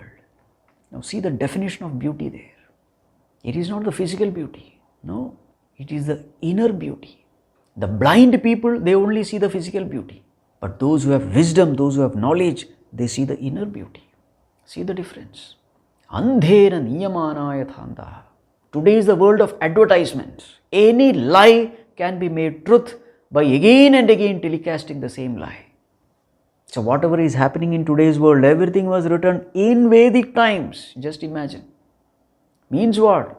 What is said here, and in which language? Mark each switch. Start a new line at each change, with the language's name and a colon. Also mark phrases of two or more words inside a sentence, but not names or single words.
English: Now see the definition of beauty there. It is not the physical beauty. No, it is the inner beauty. The blind people, they only see the physical beauty. But those who have wisdom, those who have knowledge, they see the inner beauty. See the difference.
Sanskrit: Andhere nīyamānā yathāndhāḥ.
English: Today is the world of advertisements. Any lie can be made truth by again and again telecasting the same lie. So whatever is happening in today's world, everything was written in Vedic times. Just imagine. Means what?